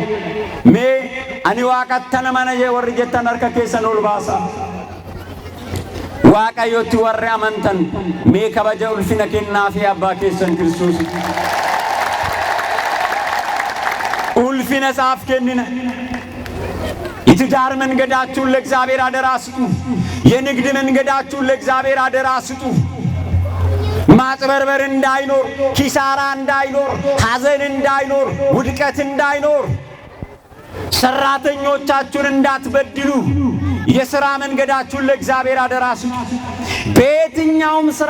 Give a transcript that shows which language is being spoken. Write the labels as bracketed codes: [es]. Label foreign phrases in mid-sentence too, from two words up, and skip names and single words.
[om] Mee ani Waaqattana mana jee warri jettan harka keessan ol baasa. Waaqayyooti warri amantan mee kabaja ulfina kennaa fi abbaa keessan Kiristoos. ulfina isaaf kennina። [am] የትዳር መንገዳችሁን ለእግዚአብሔር አደራ ስጡ። የንግድ መንገዳችሁን ለእግዚአብሔር አደራ ስጡ። ማጥበርበር እንዳይኖር፣ ኪሳራ እንዳይኖር፣ ሐዘን እንዳይኖር፣ ውድቀት እንዳይኖር፣ ሰራተኞቻችሁን እንዳትበድሉ የሥራ መንገዳችሁን ለእግዚአብሔር አደራ ስጡ። በየትኛውም ሥራ